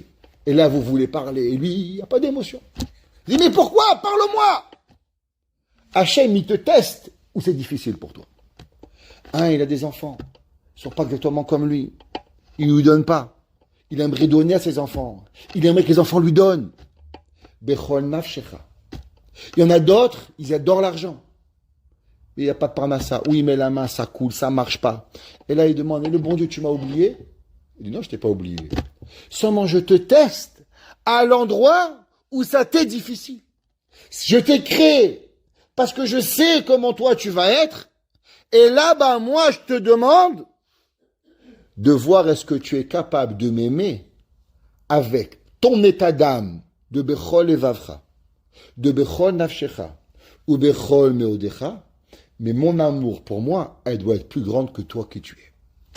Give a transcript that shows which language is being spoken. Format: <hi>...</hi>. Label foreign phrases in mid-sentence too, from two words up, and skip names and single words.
<fr>Et là, vous voulez parler. Et lui, il n'y a pas d'émotion. Il dit, mais pourquoi? Parle-moi. Hachem, il te teste ou c'est difficile pour toi. Un, il a des enfants. Ils ne sont pas exactement comme lui. Il ne lui donne pas. Il aimerait donner à ses enfants. Il aimerait que les enfants lui donnent.</fr> <he>Bechol nafshecha.</he> <fr>Il y en a d'autres, ils adorent l'argent. Il n'y a pas de parnassa. Où il met la main, ça coule, ça ne marche pas. Et là, il demande, et le bon Dieu, tu m'as oublié? Il dit, non, je ne t'ai pas oublié. Seulement, je te teste à l'endroit où ça t'est difficile. Je t'ai créé parce que je sais comment toi tu vas être Et là-bas, moi, je te demande de voir est-ce que tu es capable de m'aimer avec ton état d'âme de</fr> <he>בכל לבבך,</he> <fr>de</fr> <he>בכל נפשך,</he> <fr>ou</fr> <he>בכל מאודך,</he> <fr>mais mon amour pour moi, elle doit être plus grande que toi qui tu es.</fr>